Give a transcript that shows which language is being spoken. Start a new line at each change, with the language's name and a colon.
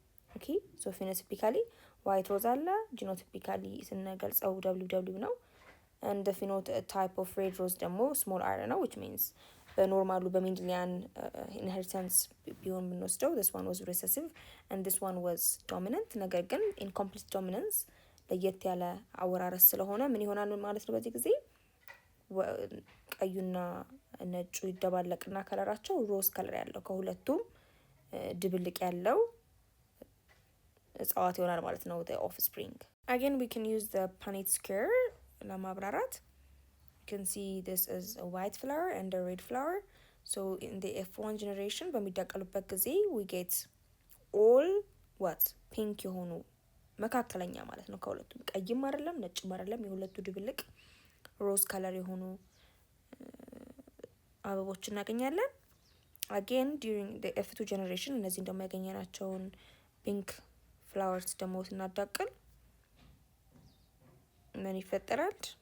Amharic: ኦኬ ሶ ፊኖቲፒካሊ ዋይት ሮዝ አለ፣ ጂኖቲፒካሊ ስንገልጸው WW ነው።
English: and the phenotype of red rose
Amharic: ደግሞ small r ነው,
English: which means
Amharic: በኖርማሉ በሜንድሊያን ኢንሄሪታንስ ቢሆን የምንወስደው
English: this one was recessive and this one was dominant።
Amharic: ነገር ግን incomplete dominance ለየት ያለ አወራረስ ስለሆነ ምን ይሆናል ማለት ነው? በዚህ ጊዜ ቀዩና ነጩ ይደባለቅና ከለራቸው ሮዝ ከለር ያለው ከሁለቱም ድብልቅ ያለው እጽዋት ይሆናል ማለት ነው
English: the offspring. Again we can use the Punnett square
Amharic: ለማብራራት.
English: You can see this is a white flower and a red flower. So in the F1 generation
Amharic: በሚዳቀሉበት ጊዜ
English: we get all what pink
Amharic: የሆኑ መካከለኛ ማለት ነው ከሁለቱም ቀይም አይደለም ነጭም አይደለም የሁለቱ ድብልቅ ሮዝ ከለር የሆኑ አበቦች እናገኛለን።
English: Again during the F2 generation
Amharic: እነዚህ ደግሞ ያገኘናቸውን ፒንክ ፍላወርስ ደግሞ ስናዳቅል ምን ይፈጠራል?